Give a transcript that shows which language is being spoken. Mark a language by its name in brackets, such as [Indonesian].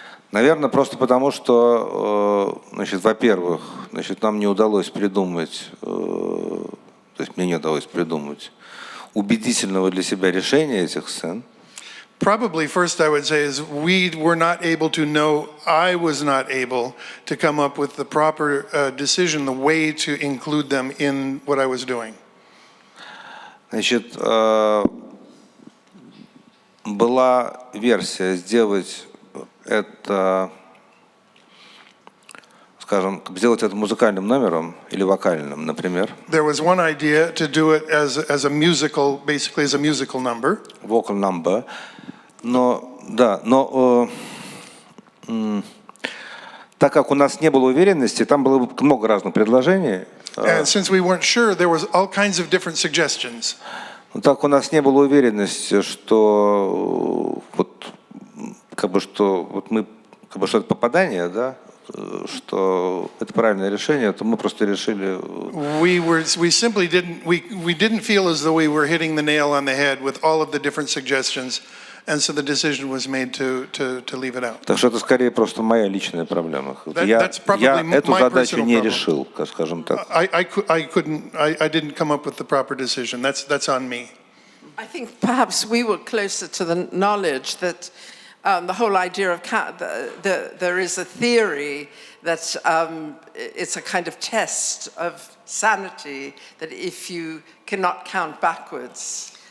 [Russian] Наверное, просто потому, что, значит, во-первых, значит, нам не удалось придумать, то есть мне не удалось придумать убедительного для себя решения этих сцен. [English] Probably first I would say is we were not able to know, I was not able to come up with the proper decision, the way to include them in what I was doing. [Russian] Значит, была версия сделать это, скажем, сделать это музыкальным номером или вокальным, например. [English] There was one idea to do it as a musical, basically as a musical number. Vocal number. [Russian] Но, да, но так как у нас не было уверенности, там было много разных предложений. [English] And since we weren't sure, there was all kinds of different suggestions. [Russian] Так у нас не было уверенности, что вот как бы что вот мы как бы что это попадание, да, что это правильное решение, то мы просто решили. [English] We simply didn't feel as though we were hitting the nail on the head with all of the different suggestions, and so the decision was made to leave it out. [Russian] Так что это скорее просто моя личная проблема. Я эту задачу не решил, скажем так. [English] I didn't come up with the proper decision. That's on me. I think perhaps we were closer to the knowledge that the whole idea of there is a theory that it's a kind of test of sanity, that if you cannot count backwards.